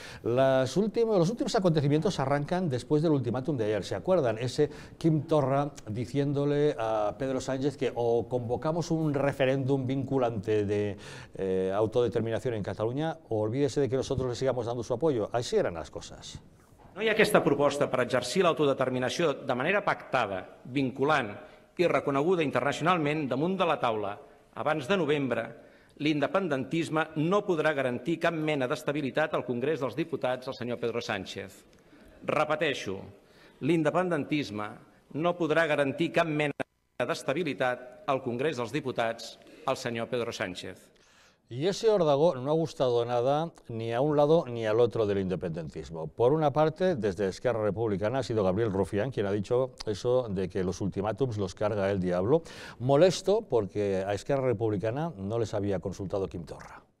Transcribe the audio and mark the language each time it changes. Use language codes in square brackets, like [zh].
[es] Los últimos acontecimientos arrancan después del ultimátum de ayer. ¿Se acuerdan? Ese Quim Torra diciéndole a Pedro Sánchez que o convocamos un referéndum vinculante de autodeterminación en Cataluña o olvídese de que nosotros le sigamos dando su apoyo. Así eran las cosas. [ca] No hi ha aquesta proposta per exercir l'autodeterminació de manera pactada, vinculant i reconeguda internacionalment damunt de la taula abans de novembre, l'independentisme no podrà garantir cap mena d'estabilitat al Congrés dels Diputats al senyor Pedro Sánchez. Repeteixo, l'independentisme no podrà garantir cap mena d'estabilitat al Congrés dels Diputats al senyor Pedro Sánchez. [es] Y ese órdago no ha gustado nada ni a un lado ni al otro del independentismo. Por una parte, desde Esquerra Republicana ha sido Gabriel Rufián quien ha dicho eso de que los ultimátums los carga el diablo. Molesto porque a Esquerra Republicana no les había consultado Quim Torra.